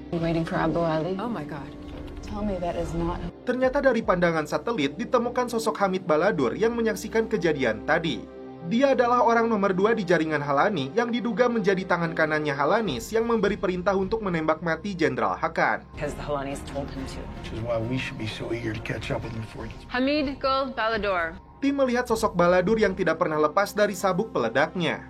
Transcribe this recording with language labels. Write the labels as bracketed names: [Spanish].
[English] Waiting for Abu Ali. Oh my God. Tell me that is not. [Indonesian] Ternyata dari pandangan satelit ditemukan sosok Hamid Baladur yang menyaksikan kejadian tadi. Dia adalah orang nomor 2 di jaringan Halani yang diduga menjadi tangan kanannya Halanis yang memberi perintah untuk menembak mati Jenderal Hakan. [English] Because the Halanis told him to. Which is why we should be so eager to catch up with him before he gets... Hamid Gul Baladur. [Indonesian] Tim melihat sosok Baladur yang tidak pernah lepas dari sabuk peledaknya.